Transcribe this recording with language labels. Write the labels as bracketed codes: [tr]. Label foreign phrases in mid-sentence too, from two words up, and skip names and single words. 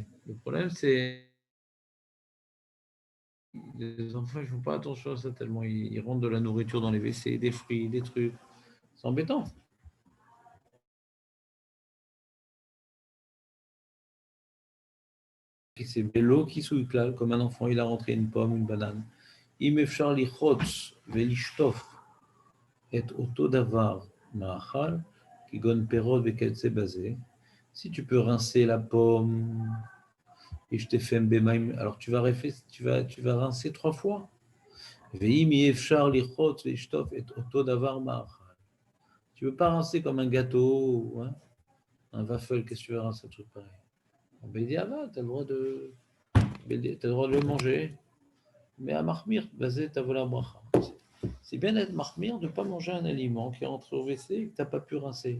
[fr] Le problème, c'est les enfants, ils ne font pas attention à ça tellement. Ils rentrent de la nourriture dans les WC, des fruits, des trucs. C'est embêtant. C'est l'eau qui souille, comme un enfant, il a rentré une pomme, une banane. [he] אם אפשר ללחוץ ולשטוף את אותו דבר מאכל, כגון פירות וכיוצא בזה, [fr] si tu peux rincer la pomme, et je t'ai fait un bémaïm, alors tu vas rincer 3 fois. [he] ואם אי אפשר ללחוץ ולשטוף את אותו דבר מאכל. [fr] Tu ne veux pas rincer comme un gâteau, hein, un waffle, qu'est-ce que tu veux rincer un truc pareil? Ben, il dit, ah bah, tu as le droit de le manger. Mais à mahmir, c'est bien d'être mahmir, de ne pas manger un aliment qui est rentré au WC et que tu n'as pas pu rincer.